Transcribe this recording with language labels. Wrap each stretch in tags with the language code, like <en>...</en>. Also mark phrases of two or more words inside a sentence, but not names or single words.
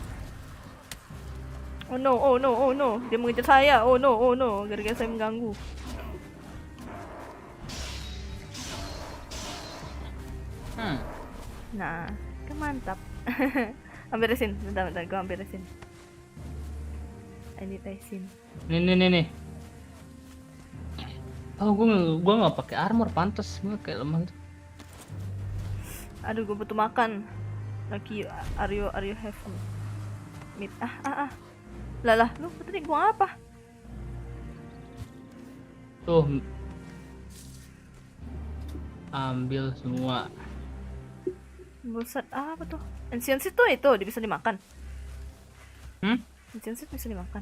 <en>Oh no,</en> <id>dia mengejar saya.</id> <en>Oh no,</en> <id>gara-gara saya mengganggu. Nah, kan mantap. Ambil resin, bentar, gue ambil resin.</id> <en>I need resin.</en> <id>Nih. Oh, gua nggak pakai armor, pantas gua kayak lemah gitu. Aduh, gue butuh makan. Lagi,</id> <en>are you have meat?</en> <id>Lah, lu tadi gua apa? Tuh. Ambil semua. Buset, apa tuh? Ancient seed tuh itu, dia bisa dimakan. Ancient seed bisa dimakan?</id>